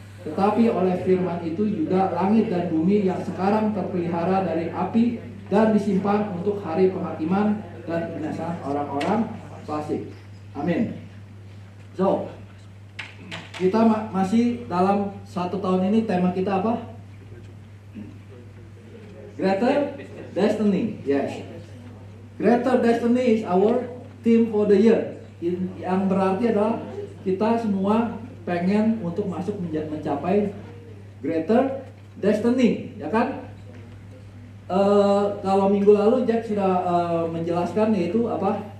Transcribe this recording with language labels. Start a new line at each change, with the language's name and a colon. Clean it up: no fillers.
Indonesian: Tetapi oleh firman itu juga langit dan bumi yang sekarang terpelihara dari api dan disimpan untuk hari penghakiman dan kebinasaan orang-orang fasik. Amin. So, kita masih dalam 1 tahun ini, tema kita apa?
English: Greater Destiny. Yes. Greater Destiny is our theme for the year.
Indonesian: Yang berarti adalah kita semua pengen untuk masuk mencapai Greater Destiny, ya kan? Kalau minggu lalu Jack sudah menjelaskan, yaitu apa?